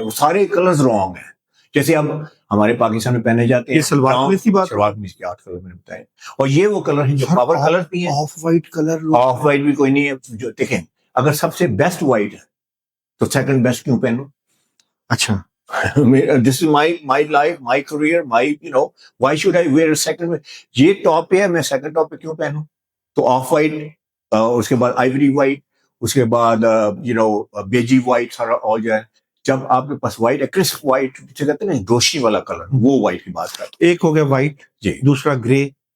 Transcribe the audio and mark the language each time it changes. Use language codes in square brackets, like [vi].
[ur] وہ سارے colours wrong ہیں. جیسے اب ہمارے پاکستان میں پہنے جاتے ہیں سلوار قمیض کی بات, شلوار قمیض کے 8 کلر میں نے بتائے, اور یہ وہ کلر ہیں جو پاور کلر بھی ہیں. Of white colour, of white بھی کوئی نہیں ہے. جو دیکھیں, اگر سب سے بیسٹ وائٹ ہے تو سیکنڈ بیسٹ کیوں پہنو؟ اچھا, [en] this is my life, my career, why should I wear a second? [ur] یہ ٹاپ پہ ہے, میں سیکنڈ ٹاپ پہ کیوں پہنوں؟ تو آف وائٹ, اس کے بعد آئیوری وائٹ, اس کے بعد بیجی وائٹ سارا ہو جائے. جب آپ کے پاس وائٹ ہے, کرسپ وائٹ جسے کہتے ہیں نا روشنی والا کلر, وہ وائٹ کی بات کرتے ہیں. ایک ہو گیا وائٹ جی, دوسرا گرے.